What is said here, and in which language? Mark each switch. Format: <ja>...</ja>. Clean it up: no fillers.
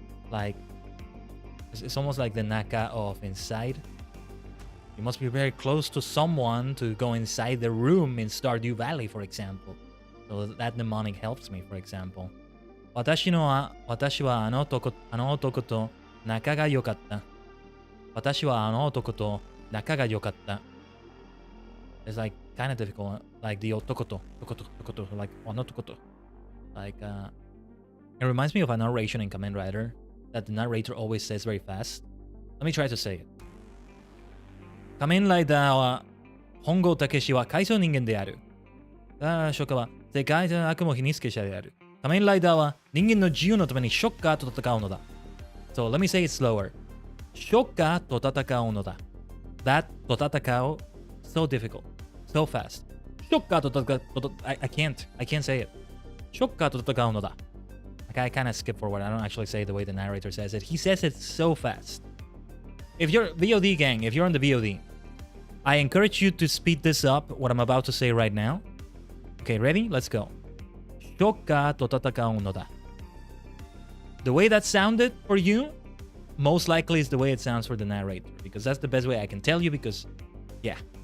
<en>Like, it's almost like the naka of inside. You must be very close to someone to go inside the room in Stardew Valley, for example. So that mnemonic helps me, for example.</en> <ja>私はあの男と仲が良かった。私はあの男と仲が良かった。</ja> <en>It's like kind of difficult, like the</en> <ja>男と</ja> <en>like</en> <ja>あの男と</ja> <en>like it reminds me of a narration in Kamen Rider that the narrator always says very fast. Let me try to say it.</en> <ja>仮面ライダーは本郷武史は海藻人間である。初夏は世界中の悪魔秘密者である。仮面ライダーは人間の自由のためにショッカーと戦うのだ。</ja> <en>So let me say it slower.</en> <ja>ショッカーと戦うのだ。</ja> <en>That</en> <ja>と戦う</ja> <en>so difficult, so fast.</en> <ja>ショッカーと戦う</ja> <en>I can't say it.</en> <ja>ショッカーと戦うのだ。</ja> <en>Like I kind of skip forward. I don't actually say the way the narrator says it. He says it so fast. If you're VOD gang, if you're on the VOD, I encourage you to speed this up, what I'm about to say right now. Okay, ready? Let's go.</en> <ja>ショッカーと戦うのだ。</ja> <en>The way that sounded for you, most likely is the way it sounds for the narrator. Because that's the best way I can tell you because, yeah.</en>